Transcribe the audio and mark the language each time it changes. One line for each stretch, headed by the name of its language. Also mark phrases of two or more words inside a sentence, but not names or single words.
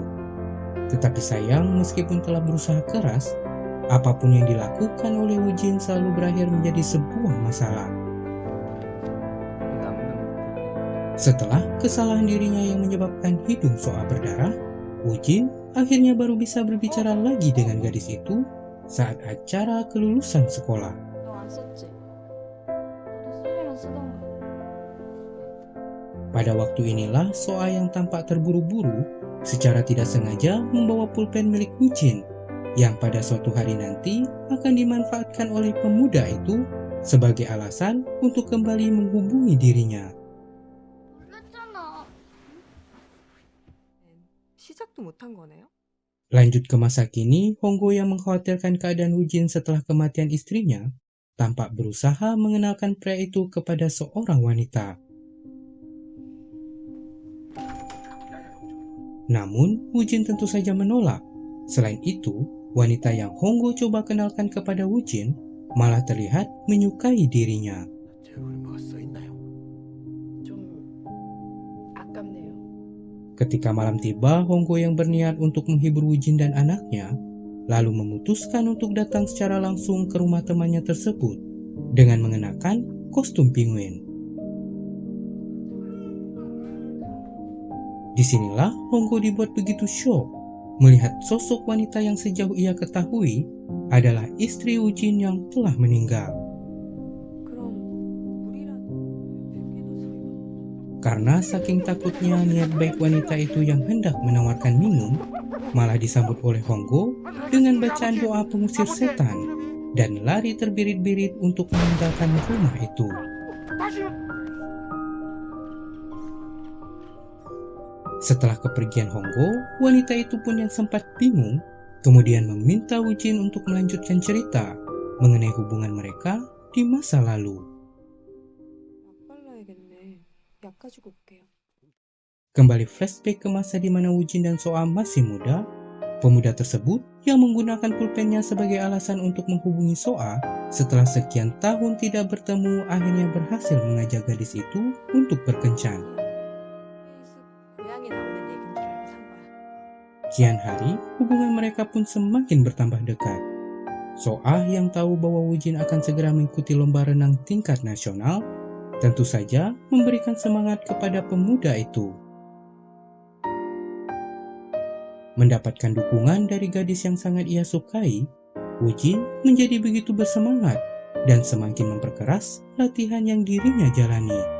Indonesian: Tetapi sayang, meskipun telah berusaha keras, apapun yang dilakukan oleh Wujin selalu berakhir menjadi sebuah masalah. Setelah kesalahan dirinya yang menyebabkan hidung Soa berdarah, Wujin akhirnya baru bisa berbicara lagi dengan gadis itu saat acara kelulusan sekolah.
Korean: 너 안 썼지? 너도 쓰려면 쓰던가.
Indonesian: Pada waktu inilah Soa yang tampak terburu-buru secara tidak sengaja membawa pulpen milik Wujin yang pada suatu hari nanti akan dimanfaatkan oleh pemuda itu sebagai alasan untuk kembali menghubungi dirinya.
Korean: 몰랐잖아. 시작도 못한 거네요?
Indonesian: Lanjut ke masa kini, Honggo yang mengkhawatirkan keadaan Wujin setelah kematian istrinya tampak berusaha mengenalkan pria itu kepada seorang wanita. Namun, Wujin tentu saja menolak. Selain itu, wanita yang Honggo coba kenalkan kepada Wujin malah terlihat menyukai dirinya.
Korean: 좀 아깝네요.
Indonesian: Ketika malam tiba, Honggo yang berniat untuk menghibur Wujin dan anaknya, lalu memutuskan untuk datang secara langsung ke rumah temannya tersebut dengan mengenakan kostum penguin. Disinilah Honggo dibuat begitu syok melihat sosok wanita yang sejauh ia ketahui adalah istri Wujin yang telah meninggal.
Korean: 그럼 물이라도 몇 소리가
Indonesian: Karena saking takutnya niat baik wanita itu yang hendak menawarkan minum, malah disambut oleh Honggo dengan bacaan doa pengusir setan dan lari terbirit-birit untuk meninggalkan rumah itu. Setelah kepergian Honggo, wanita itu pun yang sempat bingung, kemudian meminta Wujin untuk melanjutkan cerita mengenai hubungan mereka di masa lalu.
Korean: 약 발라야겠네. 약 가지고 올게요.
Indonesian: Kembali flashback ke masa di mana Wujin dan Soa masih muda, pemuda tersebut yang menggunakan pulpennya sebagai alasan untuk menghubungi Soa setelah sekian tahun tidak bertemu akhirnya berhasil mengajak gadis itu untuk berkencan.
Korean: 고양이 나오는 얘기인 줄 알고 산 거야.
Indonesian: Kian hari, hubungan mereka pun semakin bertambah dekat. Soa yang tahu bahwa Wujin akan segera mengikuti lomba renang tingkat nasional, tentu saja memberikan semangat kepada pemuda itu. Mendapatkan dukungan dari gadis yang sangat ia sukai, Wujin menjadi begitu bersemangat dan semakin memperkeras latihan yang dirinya jalani.